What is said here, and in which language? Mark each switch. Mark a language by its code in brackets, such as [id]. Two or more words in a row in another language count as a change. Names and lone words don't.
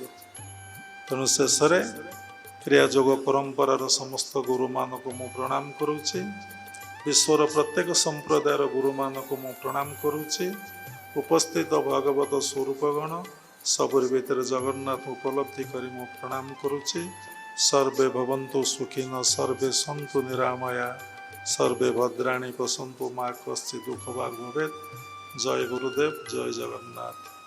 [or] ତେଣୁ ଶେଷରେ କ୍ରିୟାଯୋଗ ପରମ୍ପରାର ସମସ୍ତ ଗୁରୁମାନଙ୍କୁ ମୁଁ ପ୍ରଣାମ କରୁଛି। ବିଶ୍ୱର ପ୍ରତ୍ୟେକ ସମ୍ପ୍ରଦାୟର ଗୁରୁମାନଙ୍କୁ ମୁଁ ପ୍ରଣାମ କରୁଛି। ଉପସ୍ଥିତ ଭାଗବତ ସ୍ୱରୂପଗଣ, ସବୁରି ଭିତରେ ଜଗନ୍ନାଥ ଉପଲବ୍ଧି କରି ମୁଁ ପ୍ରଣାମ କରୁଛି। [sa] सर्वे भवन्तु सुखिनः सर्वे सन्तु निरामया सर्वे भद्राणि पश्यन्तु मा कश्चित् दुःखभाग् भवेत्। जय गुरुदेव, जय जगन्नाथ।